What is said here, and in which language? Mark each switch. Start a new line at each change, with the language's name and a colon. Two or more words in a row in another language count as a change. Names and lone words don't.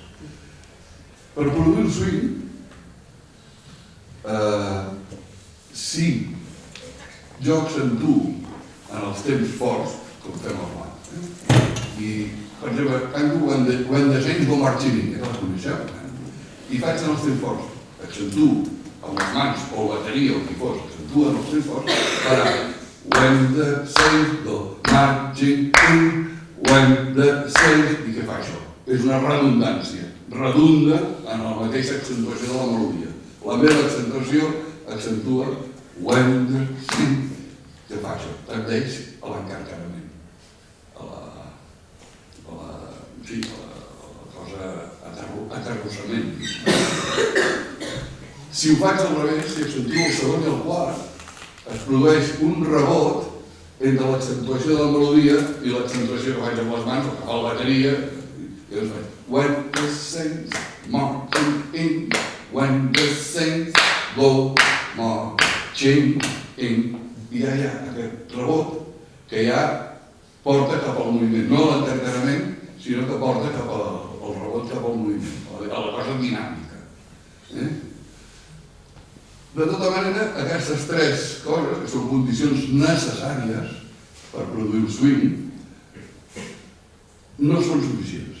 Catalan: Per produir el swing, si jo accentuo en els temps forts, com fem al blanc, i, per exemple, canto When the Saints Go Marching In, que la coneixeu, i faig en els temps forts, accentuo amb les mans o la bateria o qui fos, accentuo en els temps forts, farà When the Saints Go Marching In, When the Saints... I què fa això? És una redundància. Redunda en la mateixa accentuació de la melodia. La meva accentuació accentua When the Saints... Què fa això? Tendeix a l'encarcarament, a la cosa aterrossament. Si ho faig al revés, si accentuo el segon i el quart, es produeix un rebot entre l'accentuació de la melodia i l'accentuació que faig amb les mans, o que fa la bateria, i doncs faig When the Saints marching in, when the Saints go marching in. I ja hi ha aquest rebot que ja porta cap al moviment, no a l'encarcarament, sinó que porta cap al rebot cap al moviment, a la cosa dinàmica. De tota manera, aquestes 3 coses, que són condicions necessàries per produir el swing, no són suficients.